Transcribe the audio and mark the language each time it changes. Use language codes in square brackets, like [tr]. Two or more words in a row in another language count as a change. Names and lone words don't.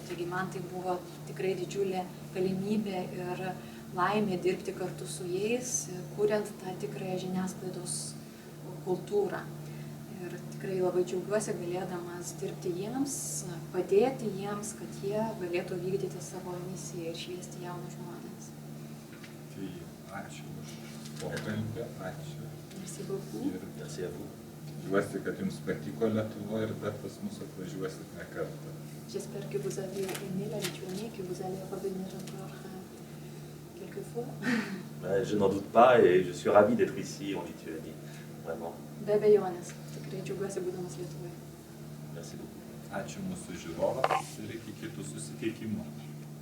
[lt] Taigi man tai buvo tikrai didžiulė galimybė ir laimė dirbti kartu su jais, kuriant tą tikrąją žiniasklaidos kultūrą. Ir tikrai labai džiaugiuosi galėdamas dirbti jiems, padėti jiems, kad jie galėtų vykdyti savo misiją ir šviesti jaunus žmonės. Tai ačiū už pokalbį, ačiū. [fr] Merci beaucoup. Merci à vous. [lt] Tikiuosi, kad jums patiko Lietuvoje ir dar pas mus atvažiuosit ne kartą. [fr] J'espère que vous avez aimé la Lituanie, que vous allez revenir encore quelques fois. Je n'en doute pas et je suis ravi d'être ici en Lituanie, vraiment. [lt] Be abejonės, tikrai džiaugiuosi būdamas Lietuvoje. [fr] Merci beaucoup. [lt] Ačiū mūsų žiūrovams ir iki kitų susitikimų.